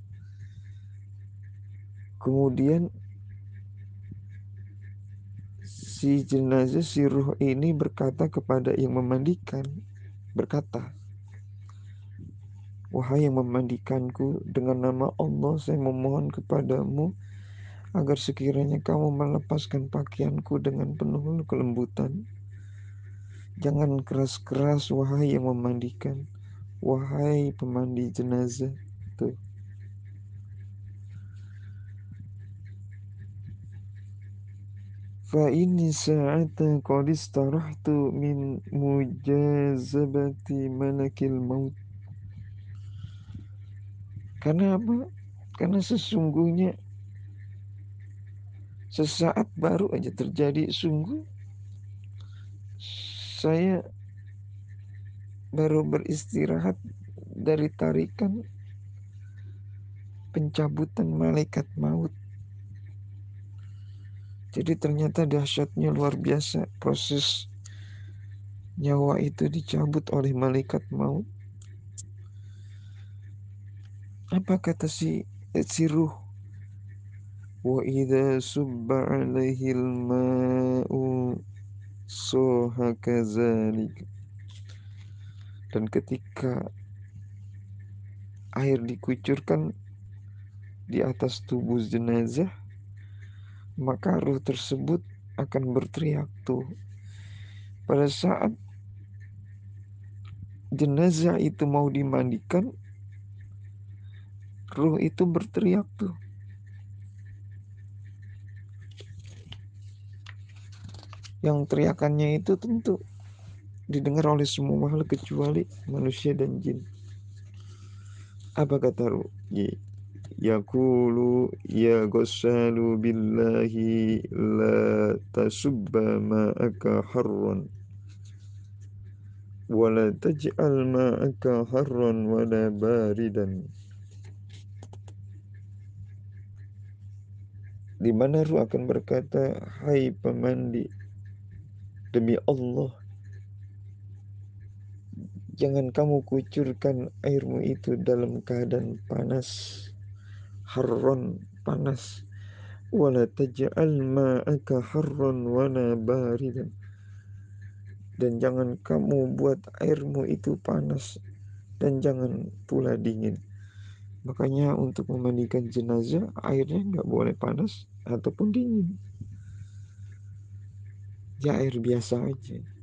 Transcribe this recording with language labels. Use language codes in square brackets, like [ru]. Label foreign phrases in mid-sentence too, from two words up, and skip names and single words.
[id] Kemudian si jenazah, si ruh ini berkata kepada yang memandikan, berkata, wahai yang memandikanku, dengan nama Allah saya memohon kepadamu agar sekiranya kamu melepaskan pakaianku dengan penuh kelembutan. Jangan keras-keras wahai yang memandikan, wahai pemandi jenazah. [ar] Tuh. فإني ساعة قد استرحت من مجاذبة ملك الموت. [id] Karena apa? Karena sesungguhnya sesaat baru aja terjadi, sungguh saya baru beristirahat dari tarikan pencabutan malaikat maut. Jadi ternyata dahsyatnya luar biasa proses nyawa itu dicabut oleh malaikat maut. Apa kata si ruh? [ar] وإذا صب عليه الماء صاح كذلك. [id] Dan ketika air dikucurkan di atas tubuh jenazah, maka ruh tersebut akan berteriak tuh. Pada saat jenazah itu mau dimandikan, ruh itu berteriak tuh. Yang teriakannya itu tentu didengar oleh semua makhluk kecuali manusia dan jin. Apa kata ruh? [ar] يقول يا غسال بالله لا تصب ماءك حارا ولا تجعل ماءك حارا ولا باردا. [id] Di mana ruh akan berkata, hai pemandi, demi Allah, jangan kamu kucurkan airmu itu dalam keadaan panas, harron, panas, [ar] ولا تجعل ماءك حارا ولا باردا. [id] Dan jangan kamu buat airmu itu panas dan jangan pula dingin. Makanya untuk memandikan jenazah airnya nggak boleh panas ataupun dingin. Ya air biasa aja.